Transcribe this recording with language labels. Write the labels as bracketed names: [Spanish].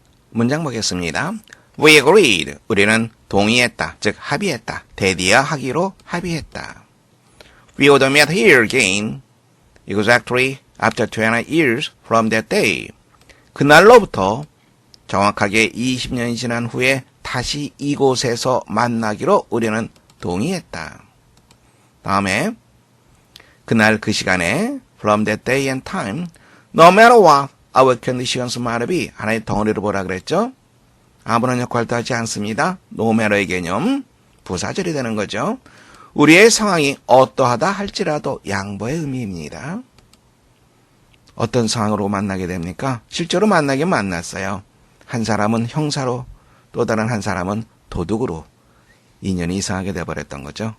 [Korean] 문장 보겠습니다. [English] We agreed. [Korean] 우리는 동의했다. 즉 합의했다. 대디어 하기로 합의했다. [English] We would meet here again. Exactly after 20 years from that day. [Korean] 그날로부터 정확하게 20년이 지난 후에 다시 이곳에서 만나기로 우리는 동의했다. 다음에 그날 그 시간에 [English] from that day and time no matter what our conditions might be [Korean] 하나의 덩어리를 보라 그랬죠? 아무런 역할도 하지 않습니다. no matter의 개념 부사절이 되는 거죠. 우리의 상황이 어떠하다 할지라도 양보의 의미입니다. 어떤 상황으로 만나게 됩니까? 실제로 만나긴 만났어요. 한 사람은 형사로 또 다른 한 사람은 도둑으로 인연이 이상하게 돼버렸던 거죠.